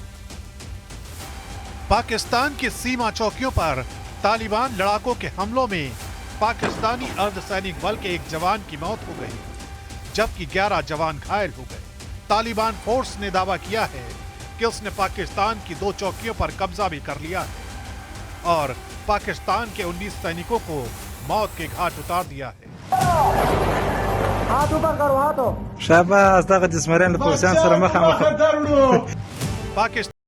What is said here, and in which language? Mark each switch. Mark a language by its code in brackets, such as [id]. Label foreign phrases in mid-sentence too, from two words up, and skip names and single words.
[hi] पाकिस्तान की सीमा चौकियों पर तालिबान लड़ाकों के हमलों में पाकिस्तानी अर्धसैनिक बल के एक जवान की मौत हो गई, जबकि 11 जवान घायल हो गए। तालिबान फोर्स ने दावा किया है कि उसने पाकिस्तान की 2 चौकियों पर कब्जा भी कर लिया है और पाकिस्तान के 19 सैनिकों को मौत के घाट उतार दिया है। हाथ ऊपर करो, हाथों। [ps] شابه دغه د زمرین له پولیسان سره مخامخ [hi] पाकिस्तान